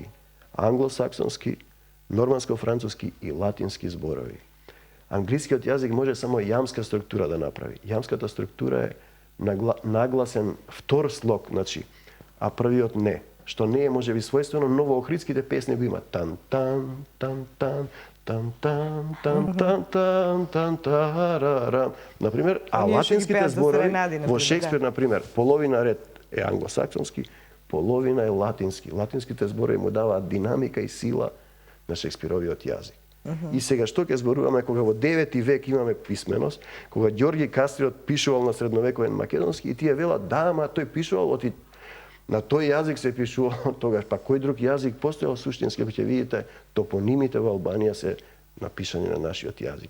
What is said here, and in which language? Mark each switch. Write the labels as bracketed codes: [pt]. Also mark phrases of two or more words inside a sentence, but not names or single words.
[mk] Англосаксонски, норманско-француски и латински зборови. Англискиот јазик може само јамска структура да направи. Јамската структура е нагласен втор слог, значи, а првиот не, што не е можеби својствено, но во охридските песни го има тан-тан, тан-тан, тан-тан, тан-тан, тан-тан, тарарам. Например, а латинските зборови во Шекспир, например, половина ред е англосаксонски, половина е латински. Латинските зборови му даваат динамика и сила на Шекспировиот јазик. И сега што ќе зборуваме кога во 9 век имаме писменост, кога Ѓорги Кастриот пишувал на средновековен македонски и тие велат да, ама тој пишувал оти на тој јазик се пишувал тогаш, па кој друг јазик постоел суштински, ако ќе видите, топонимите во Албанија се напишани на нашиот јазик.